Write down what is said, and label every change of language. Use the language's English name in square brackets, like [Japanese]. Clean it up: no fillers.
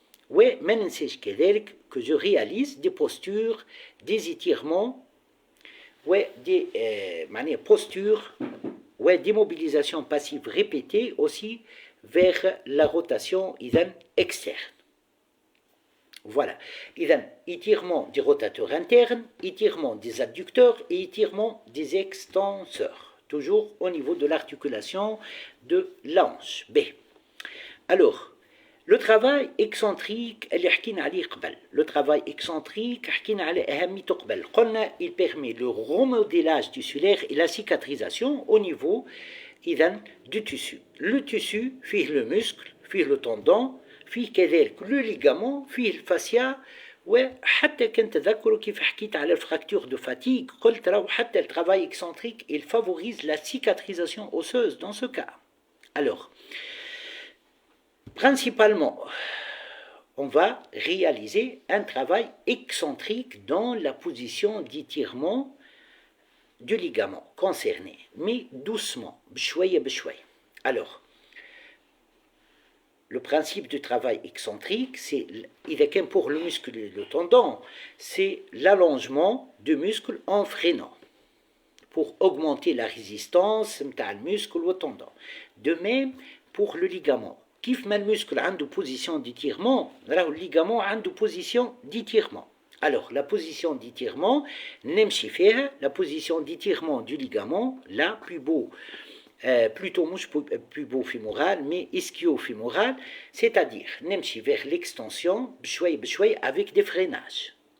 [French] Oui, mais [Arabic] ننساش كذلك [French] que je réalise des postures, des étirements, des postures, d'immobilisation passive répétée aussi vers la rotation externe. Voilà. Étirement des rotateurs internes, étirement des adducteurs et étirement des extenseurs. Toujours au niveau de l'articulation de la hanche. B. Alors, le travail excentrique [Arabic] اللي حكينا عليه قبل. [French] Le travail excentrique [Arabic] حكينا على أهميته قبل. قلنا [French] il permet le remodélage tissulaire et la cicatrisation au niveau du tissu. Le tissu فيه le muscle, فيه le tendon, فيه كذلك le ligament, [Arabic] فيه الفاسيا وحتى كنت تذكروا كيف حكيت على الفراكتور [French] de fatigue [Arabic] قلت راهو [French] حتى le travail excentrique il favorise la cicatrisation osseuse dans ce cas. Alors, principalement, on va réaliser un travail excentrique dans la position d'étirement du ligament concerné, mais doucement, [Arabic] بشوية بشوية. [French] Alors, le principe du travail excentrique, c'est, pour le muscle et le tendon, c'est l'allongement du muscle en freinant pour augmenter la résistance du muscle ou tendon. De même pour le ligament. [Arabic] كيف ما المسكل عنده [French] position d'étirement, [Arabic] راهو ligament عنده position d'étirement. [French] Alors, la position d'étirement, [Arabic] نمشي فيها, [French] la position d'étirement du ligament, là, plutôt مش pubo fémoral, mais ischio-fémoral, c'est-à-dire [Arabic] نمشي [French] vers l'extension, [Arabic] بشوي بشوي, [French] avec des freinages.